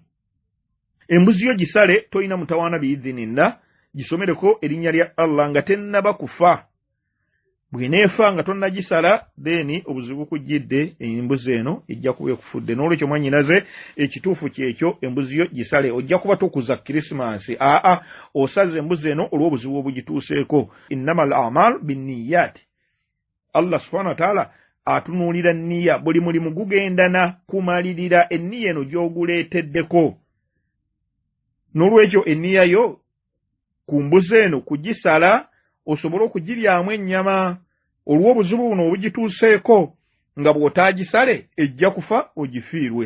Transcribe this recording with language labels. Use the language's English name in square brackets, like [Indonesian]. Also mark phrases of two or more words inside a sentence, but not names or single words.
[Ganda] Embuzi yo gisale, tolina mutawaana biidhinillah, gisomereko erinnya lya Allah nga tennaba kufa. bweneefa nga tonnagisala then obuzibu kujjidde embuzi eno ejja kuba ekufudde. N'olwekyo mwannyinaze ekituufu kyekyo embuzi yo gisale. Ojja kuba tokuza Krismasi, osaze embuzi eno olw'obuzibu obugituuseeko. [Arabic] إنما الأعمال بالنيات. [Ganda] Allah [Arabic] سبحانه وتعالى [Ganda] atunuulira nniya, buli mulimu gugendana kumalirira enniya eno gy'oguleeteddeko. N'olwekyo enniya yo ku mbuzi eno kugisala osobole okugiryamu ennyama olw'obuzibu buno obugituuseeko, nga bw'otaagisale ejja kufa ogifiirwe.